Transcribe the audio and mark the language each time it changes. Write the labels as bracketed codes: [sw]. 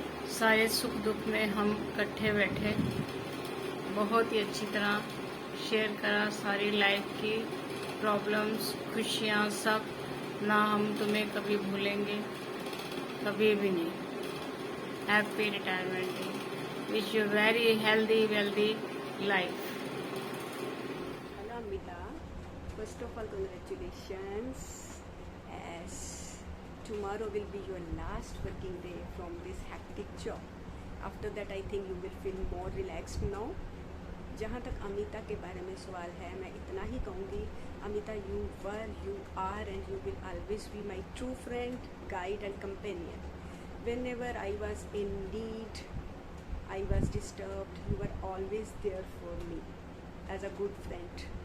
[hi] सारे सुख दुख में हम इकट्ठे बैठे, बहुत ही अच्छी तरह शेयर करा सारी लाइफ की प्रॉब्लम्स, खुशियाँ सब. ना हम तुम्हें कभी भूलेंगे, कभी भी नहीं. [en] Happy retirement day. Wish you very healthy wealthy life. Hello Amita, first of all congratulations, as tomorrow will be your last working day from this hectic job. After that I think you will feel more relaxed now. [hi] जहाँ तक अमिता के बारे में सवाल है, मैं इतना ही कहूँगी, [en] Amita, you were, you are and you will always be my true friend, guide and companion. Whenever I was in need, I was disturbed, you were always there for me as a good friend.